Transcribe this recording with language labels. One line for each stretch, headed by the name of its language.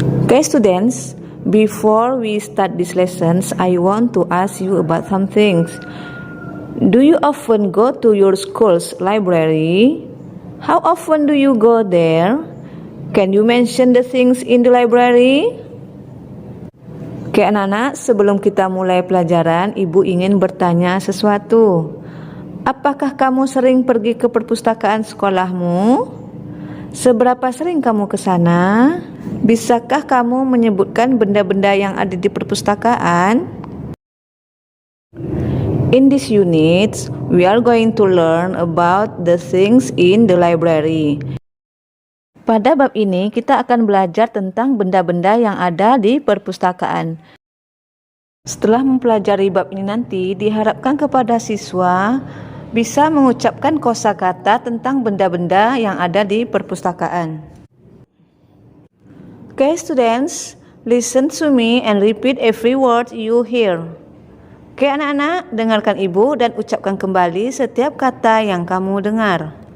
English: Okay students, before we start these lessons, I want to ask you about some things. Do you often go to your school's library? How often do you go there? Can you mention the things in the library?
Indonesian: Oke anak-anak, sebelum kita mulai pelajaran, Ibu ingin bertanya sesuatu. Apakah kamu sering pergi ke perpustakaan sekolahmu? Seberapa sering kamu ke sana? Bisakah kamu menyebutkan benda-benda yang ada di perpustakaan?
English: In this unit, we are going to learn about the things in the library.
Indonesian: Pada bab ini, kita akan belajar tentang benda-benda yang ada di perpustakaan. Setelah mempelajari bab ini nanti, diharapkan kepada siswa bisa mengucapkan kosakata tentang benda-benda yang ada di perpustakaan.
English: Okay, students, listen to me and repeat every word you hear.
Indonesian: Okay, anak-anak, dengarkan ibu dan ucapkan kembali setiap kata yang kamu dengar.